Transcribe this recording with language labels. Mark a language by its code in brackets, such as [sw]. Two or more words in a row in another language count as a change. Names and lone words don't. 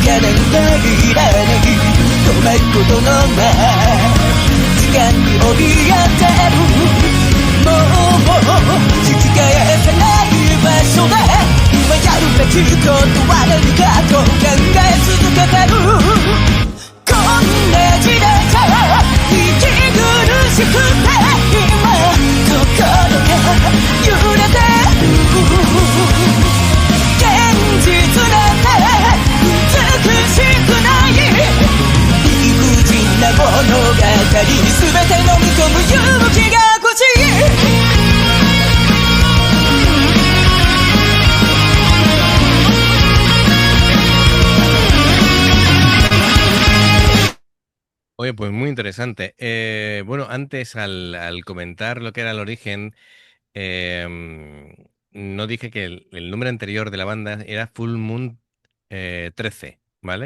[ja] 化なんていらない止めることのない時間に追いやってるもう引き返せない場所で今やるべきことは何かと考え続けてるこんな時代さ息苦しくて今心が揺れてる現実なんて美しくない理不尽な物語全て飲み込む勇気が欲しい [es] Oye, pues muy interesante. Bueno, antes al comentar lo que era el origen, no dije que el nombre anterior de la banda era Full Moon 13, ¿vale?